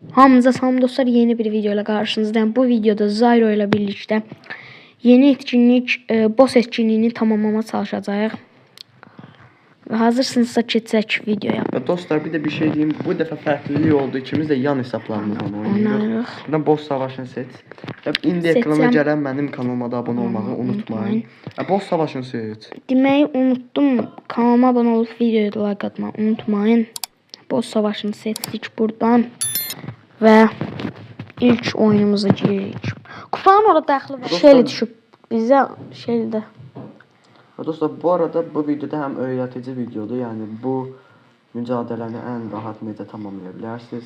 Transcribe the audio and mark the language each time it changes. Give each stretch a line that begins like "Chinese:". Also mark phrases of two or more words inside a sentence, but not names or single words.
Azerbaijani: Hamınıza salam dostlar,
Turkish: yeni bir video ile karşınızdayım. Bu videoda Zyro ile birlikte yeni etkinlik, boss etkinliğini tamamlamaya çalışacağıq.
Azerbaijani: Hazırsınızsa keçək videoya.
Turkish: Dostlar bir de bir şey diyeyim. Bu defa farklılığı oldu. İkimiz de yan hesaplarımızdan oynuyoruz. Buradan boss savaşını seç.
Azerbaijani: İndi ekrana gələn mənim kanalıma da abone olmağı unutmayın.
Turkish: Boss savaşını seç. Deməyi unuttum. Kanalıma abone olup videoya like atmayı unutmayın. Boss savaşını seçdik
Azerbaijani: buradan. Və ilk oyunumuza giririk. Kupanın orada daxili var. Şeyli düşüb. Bizə şeyli.
Turkish: Dostlar bu arada bu videoda hem öğretici videodur.
Azerbaijani: Yani bu mücadeləni en rahat necə tamamlaya bilərsiniz.